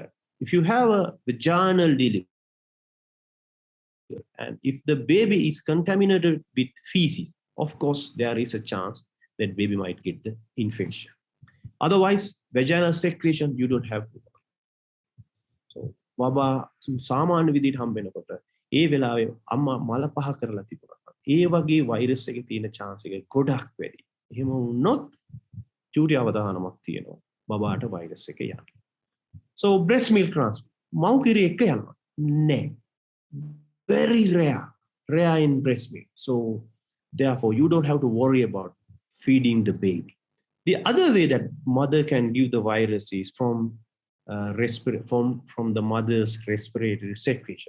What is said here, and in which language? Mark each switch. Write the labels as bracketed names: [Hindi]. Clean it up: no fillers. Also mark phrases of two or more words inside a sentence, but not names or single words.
[English] If you have a vaginal delivery, and if the baby is contaminated with feces, of course, there is a chance that baby might get the infection. Otherwise, vaginal secretion, you don't have to. So, [Sinhala] බබා සාමාන්‍ය විදිහට හම්බ වෙනකොට ඒ වෙලාවේ අම්මා මල පහ කරලා තිබුණා. ඒ වගේ වෛරස් එකේ තියෙන chance එක ගොඩක් වැඩි. එහෙම වුණොත් චූටි අවධානමක් තියෙනවා බබාට වෛරස් එක යන්න. [English] So breast milk transfer. [Sinhala] මව් කිරි එක යනවා. නෑ. [English] Very rare in breast milk. So therefore you don't have to worry about feeding the baby. The other way that mother can give the virus is from the mother's respiratory secretion.